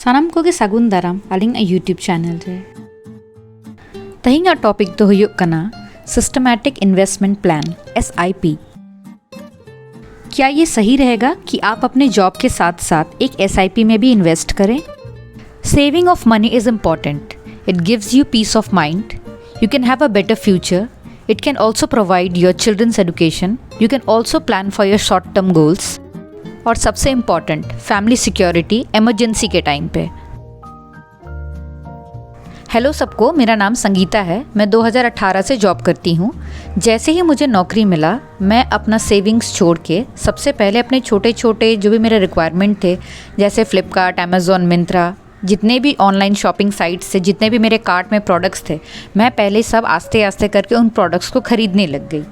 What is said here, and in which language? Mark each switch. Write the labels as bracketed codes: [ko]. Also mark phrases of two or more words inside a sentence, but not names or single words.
[sat] Sanam ko ge sagun daram aling a YouTube channel re. Tahinga topic do huyuk kana [en] systematic investment plan [sat] SIP। [hi] क्या ये सही रहेगा कि आप अपने जॉब के साथ साथ एक SIP में भी इन्वेस्ट करें? [en] Saving of money is important. It gives you peace of mind. You can have a better future. It can also provide your children's education. You can also plan for your short term goals. [hi] और सबसे इम्पॉर्टेंट, [en] family security emergency [hi] के टाइम पे। हेलो सबको, मेरा नाम संगीता है। मैं 2018 से जॉब करती हूँ। जैसे ही मुझे नौकरी मिला, मैं अपना सेविंग्स छोड़ के सबसे पहले अपने छोटे छोटे जो भी मेरे रिक्वायरमेंट थे, जैसे फ्लिपकार्ट, अमेज़ॉन, मिंत्रा, जितने भी [en] online shopping sites [hi] से जितने भी मेरे कार्ट में प्रोडक्ट्स थे, मैं पहले सब आस्ते आस्ते करके उन प्रोडक्ट्स को ख़रीदने लग गई।